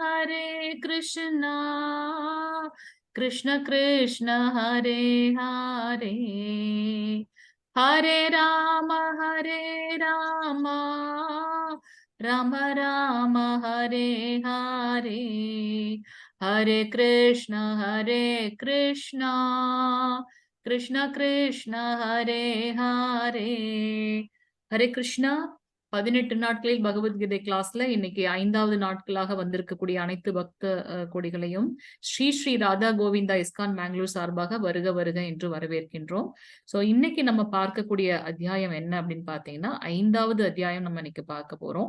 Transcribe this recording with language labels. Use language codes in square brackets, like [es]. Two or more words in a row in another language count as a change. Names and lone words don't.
[sa] कृष्ण कृष्ण हरे हरे हरे राम राम राम हरे हरे हरे कृष्ण कृष्ण कृष्ण हरे हरे हरे कृष्णा [ta] 18 நாட்களில் பகவத்கீதை கிளாஸ்ல இன்னைக்கு 5வது நாட்களாக வந்திருக்கக்கூடிய அனைத்து பக்த கொடிகளையும் ஸ்ரீ ஸ்ரீ ராதா கோவிந்தா இஸ்கான் பெங்களூர் சார்பாக வருக வருக என்று வரவேற்கின்றோம். சோ இன்னைக்கு நம்ம பார்க்கக்கூடிய அத்தியாயம் என்ன அப்படின்னு பாத்தீங்கன்னா 5வது அத்தியாயம் நம்ம இன்னைக்கு பார்க்க போறோம்.